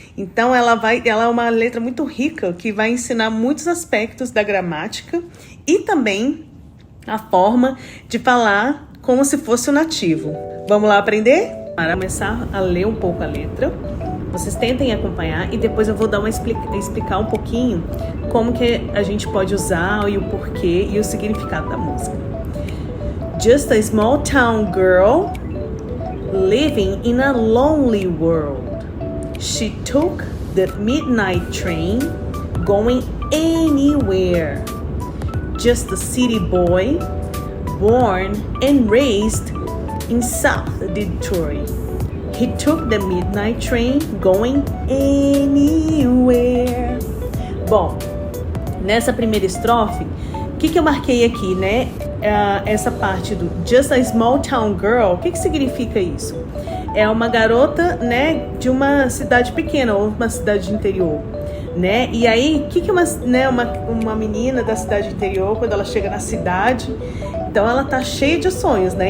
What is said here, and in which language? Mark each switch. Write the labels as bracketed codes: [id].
[pt] Então ela é uma letra muito rica que vai ensinar muitos aspectos da gramática e também a forma de falar como se fosse o nativo. Vamos lá aprender? Para começar a ler um pouco a letra, vocês tentem acompanhar e depois eu vou dar explicar um pouquinho como que a gente pode usar e o porquê e o significado da música. [en] Just a small town girl living in a lonely world. She took the midnight train going anywhere. Just a city boy born and raised in South Detroit. He took the midnight train going anywhere. [pt] Bom, nessa primeira estrofe, o que eu marquei aqui, né? Essa parte do [en] Just a Small Town Girl, [pt] o que significa isso? É uma garota, né, de uma cidade pequena ou uma cidade interior, né? E aí, o que uma menina da cidade interior, quando ela chega na cidade, então ela tá cheia de sonhos, né?